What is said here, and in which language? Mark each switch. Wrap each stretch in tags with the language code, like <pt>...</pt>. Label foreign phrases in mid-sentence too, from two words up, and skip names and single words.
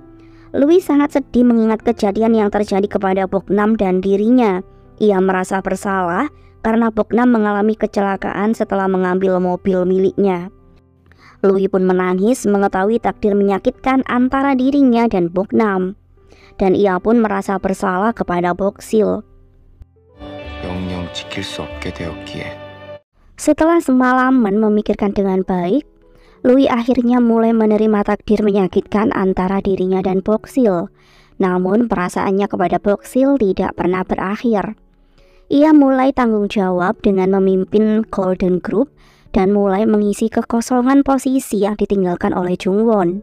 <id>Louis sangat sedih mengingat kejadian yang terjadi kepada Boknam dan dirinya. Ia merasa bersalah karena Boknam mengalami kecelakaan setelah mengambil mobil miliknya. Louis pun menangis mengetahui takdir menyakitkan antara dirinya dan Boknam. Dan ia pun merasa bersalah kepada Boksil.</id> <ko>영영 지킬 수 없게 되었기에.</ko> <id>Setelah semalaman memikirkan dengan baik, Louis akhirnya mulai menerima takdir menyakitkan antara dirinya dan Boksil. Namun perasaannya kepada Boksil tidak pernah berakhir. Ia mulai tanggung jawab dengan memimpin Golden Group dan mulai mengisi kekosongan posisi yang ditinggalkan oleh Jungwon.</id>